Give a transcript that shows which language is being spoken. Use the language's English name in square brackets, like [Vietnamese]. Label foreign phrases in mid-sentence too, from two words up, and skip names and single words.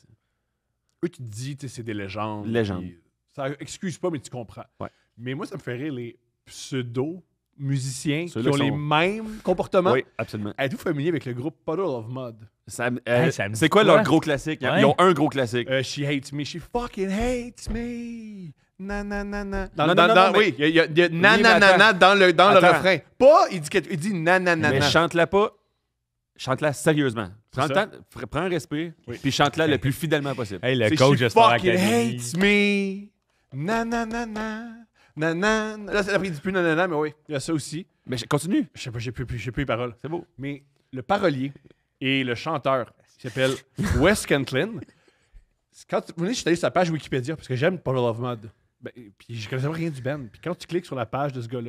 [French] Eux, tu te dis, tu sais, c'est des légendes. Légendes. puis Ça excuse pas, mais tu comprends. Ouais. Mais moi, ça me fait rire les pseudo-musiciens qui Ceux-là ont qui les sont- mêmes comportements. Oui, absolument. Êtes-vous familier avec le groupe Puddle of Mud? Ça me- Hey, ça me c'est dit quoi quoi? leur gros classique? Ouais. Ils ont un gros classique. [English] She hates me. She fucking hates me. Na na na na. [French] Non, non, non, mais- oui, il y a na Oui, na mais na na dans le Attends. refrain. Pas, il dit na na na Mais na. chante-la pas. Chante-la sérieusement. Prends le ça. temps, prends un respire, Oui. puis chante-la le plus fidèlement possible. Hey, le C'est coach [English] She [French] de Star [English] fucking [French] Academy. [English] hates me. Na na na na. Na na. [French] Là, après, il dit plus na na na, mais oui, il y a ça aussi. Mais continue. Je sais pas, j'ai plus les paroles. C'est beau. Mais le parolier et le chanteur qui s'appelle Wes Kentlin, quand vous venez, je suis allé sur sa page Wikipédia parce que j'aime Puddle of Mud. Ben, puis je connaissais rien du band. Puis quand tu cliques sur la page de ce gars-là,